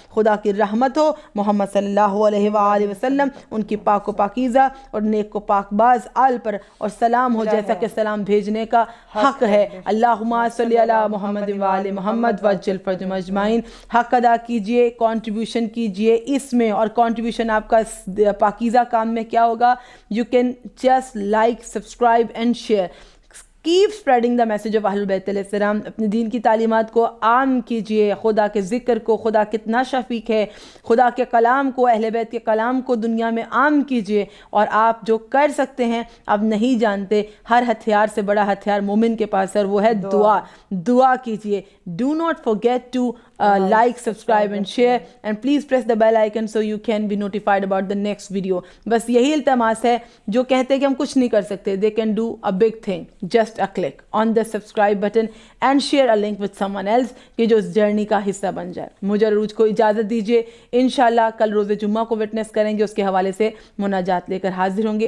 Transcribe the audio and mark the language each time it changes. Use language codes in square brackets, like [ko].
[ur] خدا کی رحمت ہو محمد صلی اللہ علیہ وآلہ وسلم، ان کی پاک و پاکیزہ اور نیک و پاک باز آل پر، اور سلام ہو جیسا کہ سلام بھیجنے کا حق ہے. [ar] اللہم صلی علی محمد و آل محمد وعجل فرجہم اجمعین. [ur] حق ادا کیجئے، کنٹریبیوشن کیجئے اس میں. اور کنٹریبیوشن آپ کا پاکیزہ کام میں کیا ہوگا؟ [en] You can just like, subscribe and share. Keep spreading the message of Ahlul Bayt علیہ السلام. [ur] اپنے دین کی تعلیمات کو عام کیجئے، خدا کے ذکر کو، خدا کتنا شفیق ہے، خدا کے کلام کو، اہل بیت کے کلام کو دنیا میں عام کیجئے. اور آپ جو کر سکتے ہیں، آپ نہیں جانتے، ہر ہتھیار سے بڑا ہتھیار مومن کے پاس ہے اور وہ ہے دعا. دعا کیجئے. [en] Do not forget to like, subscribe and share, and please press the bell icon so you can be notified about the next video. [ur] بس یہی التماس ہے جو کہتے ہیں کہ ہم کچھ نہیں کر سکتے, [en] they can do a big thing, just a click on the subscribe button and share a link with someone else [ur] کہ جو اس جرنی کا حصہ بن جائے. مجھے عروج کو اجازت دیجیے, انشاءاللہ کل روز جمعہ کو وٹنس کریں گے, اس کے حوالے سے مناجات لے کر حاضر ہوں گے.